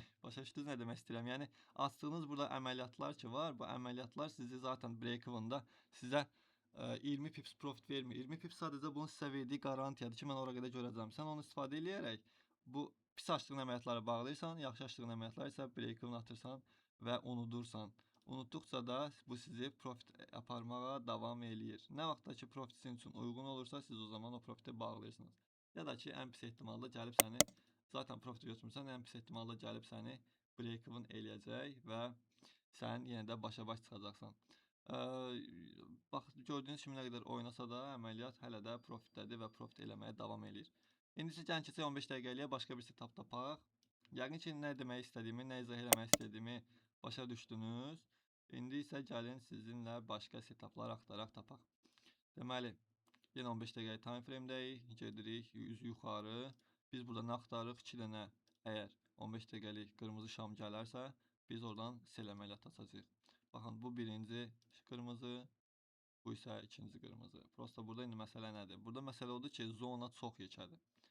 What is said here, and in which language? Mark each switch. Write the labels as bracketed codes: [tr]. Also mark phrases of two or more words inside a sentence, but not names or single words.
[az] Başa düşdünüz nə demək istəyirəm? Yəni açdığınız burada əməliyyatlar ki var, bu əməliyyatlar sizi zaten break-even'da sizə 20 [en] pips profit [az] vermir. 20 pips sadəcə bunun sizə verdiyi garantiyadır ki, mən ora qədər görəcəm. Sən onu istifadə eləyərək bu pis açdığın əməliyyatları bağlayırsan, yaxşı açdığın əməliyyatları isə break-even atırsan və unudursan. Unutduqca da bu sizi profit aparmağa davam eləyir. Nə vaxtda ki profit sizin üçün uyğun olursa, siz o zaman o profiti bağlayırsınız. Ya da ki ən pis ehtimalda gəlib səni zaten profit götürmüsən, ən pis ehtimalda gəlib səni break-even eləyəcək və sən yenə də başa-baş çıxacaqsan. Bax, gördüyünüz kimi nə qədər oynasa da əməliyyat hələ də profitdədir və profit eləməyə davam eləyir. İndi isə gəlin keçək 15 dəqiqəliyə başqa bir setup tapaq. Yəqin ki, nə demək istədiyimi, nə izah eləmək istədiyimi başa düşdünüz. İndi isə gəlin sizinlə başqa setuplar axtaraq tapaq. Deməli, yenə 15 dəqiqəlik [en] time frame-dəyik, [az] gedirik yuxarı. Biz burada nə axtarırıq? 2 dənə əgər 15 dəqiqəlik qırmızı şam gələrsə, biz oradan sell əməliyyatı açacağıq. Baxın, bu birinci qırmızı, bu isə ikinci qırmızı. Prosta burada indi məsələ nədir? Burada məsələ odur ki, zona çox yekədir.